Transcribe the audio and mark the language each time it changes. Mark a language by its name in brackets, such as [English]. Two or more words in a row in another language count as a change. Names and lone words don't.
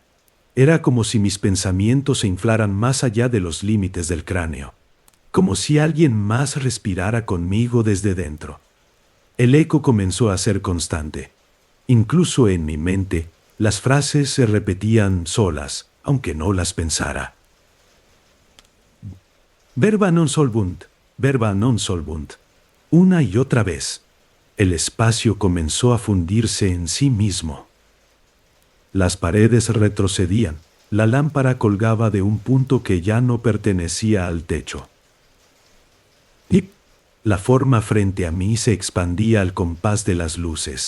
[Spanish] Era como si mis pensamientos se inflaran más allá de los límites del cráneo, como si alguien más respirara conmigo desde dentro. El eco comenzó a ser constante. Incluso en mi mente, las frases se repetían solas, aunque no las pensara. [Latin] Verba non solvunt, verba non solvunt. [Spanish] Una y otra vez. El espacio comenzó a fundirse en sí mismo. Las paredes retrocedían. La lámpara colgaba de un punto que ya no pertenecía al techo. Y la forma frente a mí se expandía al compás de las luces.